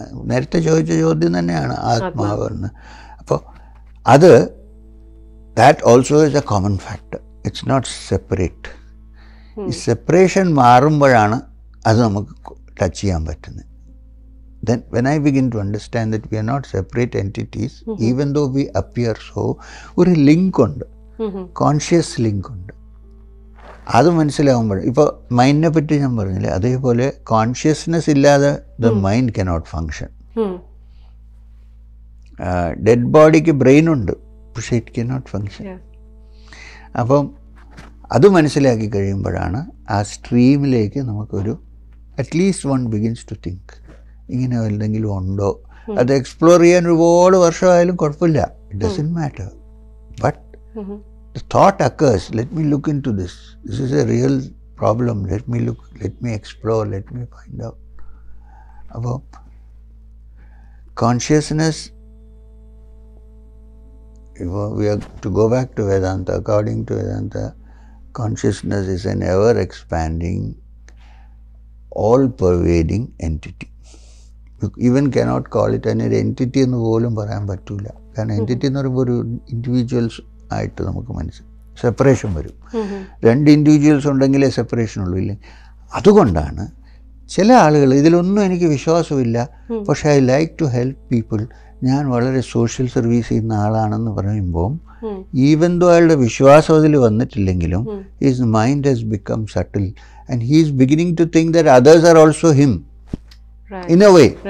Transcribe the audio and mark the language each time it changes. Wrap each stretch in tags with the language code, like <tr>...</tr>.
<ml>നേരത്തെ ചോദിച്ച ചോദ്യം തന്നെയാണ് ആത്മാവ് എന്ന്. അപ്പോൾ അത്</ml> <en>That also is a common factor. It's not separate.</en> <ml>ഈ സെപ്പറേഷൻ മാറുമ്പോഴാണ് അത് നമുക്ക് ടച്ച് ചെയ്യാൻ പറ്റുന്നത്.</ml> <en>Then when I begin to understand that we are not separate entities, even though we appear so,</en> <ml>ഒരു ലിങ്ക് ഉണ്ട്, കോൺഷ്യസ് ലിങ്ക് ഉണ്ട്. അത് മനസ്സിലാവുമ്പോൾ, ഇപ്പോൾ മൈൻഡിനെ പറ്റി ഞാൻ പറഞ്ഞില്ലേ, അതേപോലെ കോൺഷ്യസ്നെസ് ഇല്ലാതെ</ml> <en>The mind cannot function.</en> <ml>Dead ബോഡിക്ക് ബ്രെയിൻ ഉണ്ട്, പക്ഷേ</ml> <en>It cannot function.</en> <ml>അപ്പം അത് മനസ്സിലാക്കി കഴിയുമ്പോഴാണ് ആ സ്ട്രീമിലേക്ക് നമുക്കൊരു at least</ml> <en>one begins to think</en> <ml>ഇങ്ങനെ എന്തെങ്കിലും ഉണ്ടോ. അത് എക്സ്പ്ലോർ ചെയ്യാൻ ഒരുപാട് വർഷമായാലും കുഴപ്പമില്ല.</ml> <en>It doesn't matter. But the thought occurs, let me look into this. This is a real problem. Let me look, let me explore, let me find out. About consciousness, we have to go back to Vedanta. According to Vedanta, consciousness is an ever expanding, all pervading entity. You even cannot call it an entity</en> <ml>എന്ന് പോലും പറയാൻ പറ്റില്ല. കാരണം entity എന്ന് പറയുമ്പോൾ ഒരു individuals ആയിട്ട് നമുക്ക് മനസ്സിലാവും, സെപ്പറേഷൻ വരും. രണ്ട് ഇൻഡിവിജ്വൽസ് ഉണ്ടെങ്കിലേ സെപ്പറേഷൻ ഉള്ളൂ, ഇല്ലേ? അതുകൊണ്ടാണ് ചില ആളുകൾ ഇതിലൊന്നും എനിക്ക് വിശ്വാസമില്ല, പക്ഷേ</ml> <en>I like to help people,</en> <ml>ഞാൻ വളരെ സോഷ്യൽ സർവീസ് ചെയ്യുന്ന ആളാണെന്ന് പറയുമ്പോൾ</ml> <en>even though</en> <ml>അയാളുടെ വിശ്വാസം അതിൽ വന്നിട്ടില്ലെങ്കിലും</ml> <en>His mind has become subtle and he is beginning to think that others are also him in a way.</en>